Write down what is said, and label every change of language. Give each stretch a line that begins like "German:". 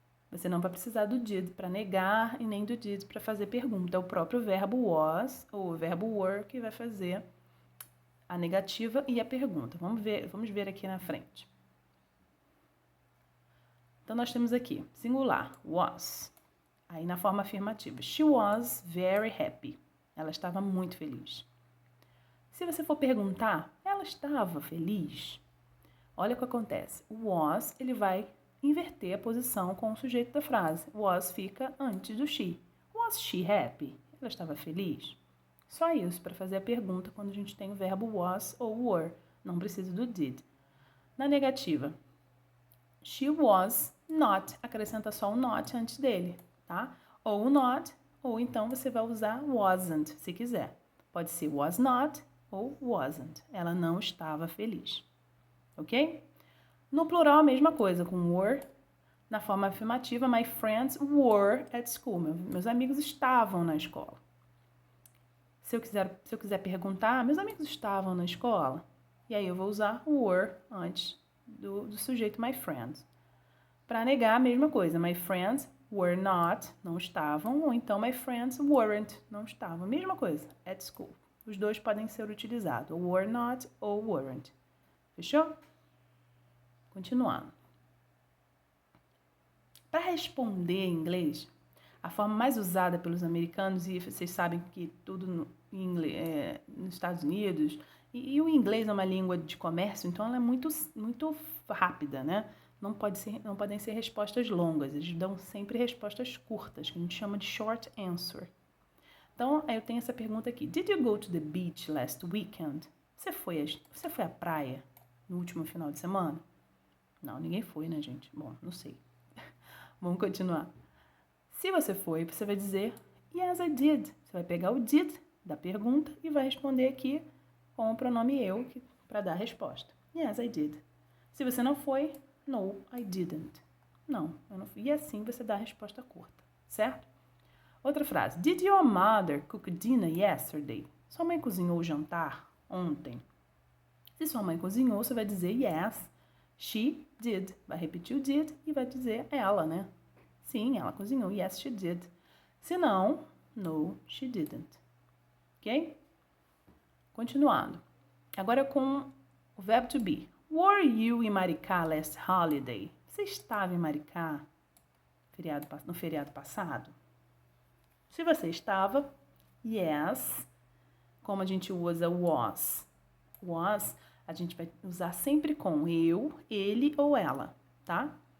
Portuguese: Você não vai precisar do did para negar e nem do did para fazer pergunta. É o próprio verbo was ou o verbo were que vai fazer a negativa e a pergunta. Vamos ver aqui na frente. Então, nós temos aqui, singular, was. Aí, na forma afirmativa,
English: she was very happy.
Portuguese: Ela estava muito feliz. Se você for perguntar, ela estava feliz? Olha o que acontece. O was, ele vai inverter a posição com o sujeito da frase. Was fica antes do she.
English: Was she happy?
Portuguese: Ela estava feliz? Só isso para fazer a pergunta quando a gente tem o verbo was ou were. Não precisa do did. Na negativa,
English: she was not.
Portuguese: Acrescenta só o not antes dele, tá? Ou not, ou então você vai usar wasn't, se quiser. Pode ser was not ou wasn't. Ela não estava feliz. Ok? No plural, a mesma coisa, com were. Na forma afirmativa,
English: my friends were at school.
Portuguese: Meus amigos estavam na escola. Se eu quiser perguntar, meus amigos estavam na escola? E aí eu vou usar were antes do sujeito my friends. Para negar, a mesma coisa.
English: My friends were not,
Portuguese: não estavam. Ou então
English: my friends weren't,
Portuguese: não estavam. Mesma coisa, at school. Os dois podem ser utilizados, ou were not ou weren't. Fechou? Continuando. Para responder em inglês, a forma mais usada pelos americanos, e vocês sabem que tudo nos Estados Unidos, e o inglês é uma língua de comércio, então ela é muito rápida, né? Não podem ser respostas longas, eles dão sempre respostas curtas, que a gente chama de short answer. Então, eu tenho essa pergunta aqui.
English: Did you go to the beach last weekend?
Portuguese: Você foi à praia no último final de semana? Não, ninguém foi, né, gente? Bom, não sei. Vamos continuar. Se você foi, você vai dizer yes, I did. Você vai pegar o did da pergunta e vai responder aqui com o pronome eu para dar a resposta.
English: Yes, I did.
Portuguese: Se você não foi,
English: no, I didn't.
Portuguese: Não, eu não fui. E assim você dá a resposta curta, certo? Outra frase.
English: Did your mother cook dinner yesterday?
Portuguese: Sua mãe cozinhou o jantar ontem? Se sua mãe cozinhou, você vai dizer
English: yes, she did.
Portuguese: Vai repetir o did e vai dizer ela, né? Sim, ela cozinhou.
English: Yes, she did.
Portuguese: Se não,
English: no, she didn't.
Portuguese: Ok? Continuando. Agora com o verbo to be.
English: Were you in Maricá last holiday?
Portuguese: Você estava em Maricá no feriado passado? Se você estava, yes. Como a gente usa was? Was, a gente vai usar sempre com eu, ele ou ela, tá?